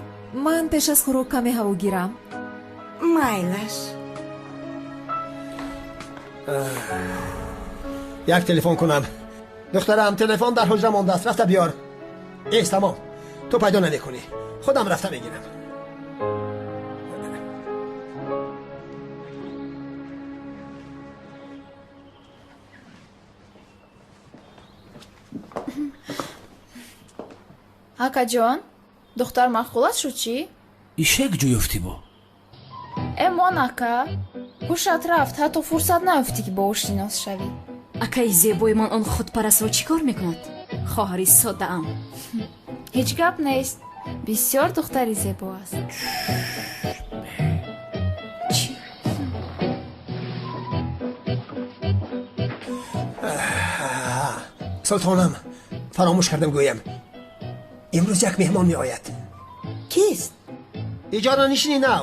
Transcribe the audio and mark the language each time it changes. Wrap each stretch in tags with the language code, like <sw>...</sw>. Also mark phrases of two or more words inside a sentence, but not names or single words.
<fa>من پیش از خوراک کمی هوا گیرم. مایلش. یک تلفن کنم. دخترم تلفن در حجره مانده است. رفته بیار. ایست تمام. تو پیدا نمیکنی. خودم رفته بگیرم.</fa> <tg>ака ҷон духтар махғулат шуд чӣ? ишек ҷо ёфтӣ бо? эмон ака ҳушат рафт ҳатто фурсат наёфтӣ ки бо ӯ шинос шавӣ. акаи зебои ман он худпарастро чӣ кор мекунад? хоҳари соддаам. ҳеҷ гап нест. бисёр духтари зебо аст.</tg> <fa>سلطانم فراموش کردم گویم امروز یک مهمان می آید. کیست؟ اجاره نشینی نو.</fa>